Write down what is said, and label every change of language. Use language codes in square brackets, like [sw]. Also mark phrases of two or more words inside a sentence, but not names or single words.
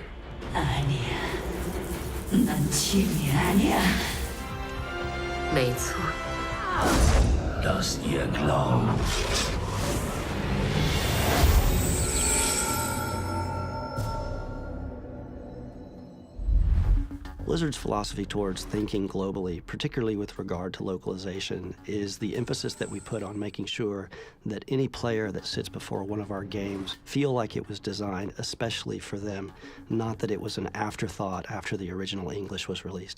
[ko] 아니야. 난 짐이 아니야. [zh] 没错， [de] dass ihr glaubt. [en] Blizzard's philosophy towards thinking globally, particularly with regard to localization, is the emphasis that we put on making sure that any player that sits before one of our games feel like it was designed especially for them, not that it was an afterthought after the original English was released.